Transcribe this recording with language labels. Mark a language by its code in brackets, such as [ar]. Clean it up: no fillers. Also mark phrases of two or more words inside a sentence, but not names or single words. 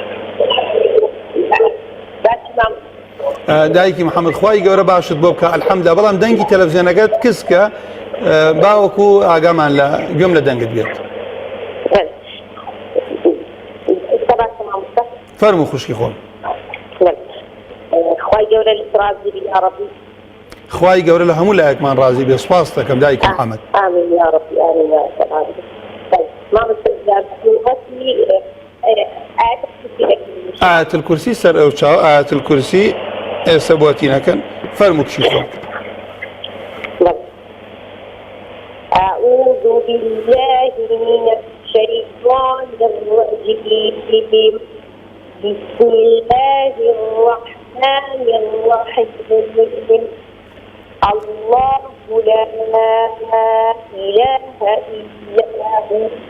[ckb] دایکی محەممەد خوای گەورە باشت بۆ بکە الحەمدلله بەڵام دەنگی تەلەڤیزیۆنەکەت کسکە باوەکو ئاگامان لە گوێم لە دەنگت بێت. فەرموو خوشکی خۆم. خوای گەورە لە ڕازی بی [ar] یا ربی. [ckb] خوای گەورە لە هەموو لایەکمان ڕازی بێ. سوپاس دەکەم دایکی محەممەد. [ar] آمین یا ربی آمین یا ربی. [ckb] ئاەت الکورسی سەر ئەو چاو ئاەت الکورسی ئێستا بۆتینەکەن فەرموو کچی خۆم. [ar] أعوذ بالله من الشيطان الرجيم. بسم الله الرحمن الرحيم. الله لا إله إلا هو.